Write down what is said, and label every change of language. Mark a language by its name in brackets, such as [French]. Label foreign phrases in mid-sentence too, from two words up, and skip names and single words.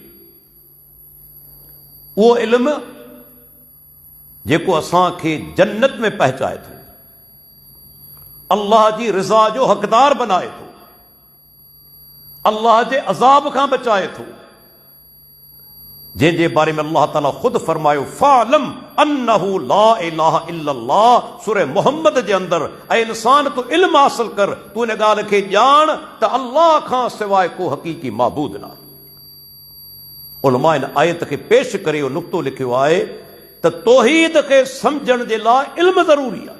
[Sindhi] उहो इल्म जेको असांखे जन्नत में पहुचाए थो, अल्लाह जी रिज़ा जो हक़दार बनाए थो, अल्लाह जे अज़ाब खां बचाए थो। जंहिंजे बारे में अल्लाह ताला ख़ुदि फरमायो [Arabic] فاعلم أنه لا إله إلا الله. [Sindhi] सूरह मोहम्मद जे अंदर ऐं इंसान तूं इल्म हासिल कर, तूं इन ॻाल्हि खे ॼाण त अल्लाह खां सवाइ को हक़ीक़ी माबूद न आहे। उलमा इन आयत खे पेश करे इहो नुक़्तो लिखियो आहे त तौहीद खे सम्झण जे लाइ इल्म ज़रूरी आहे।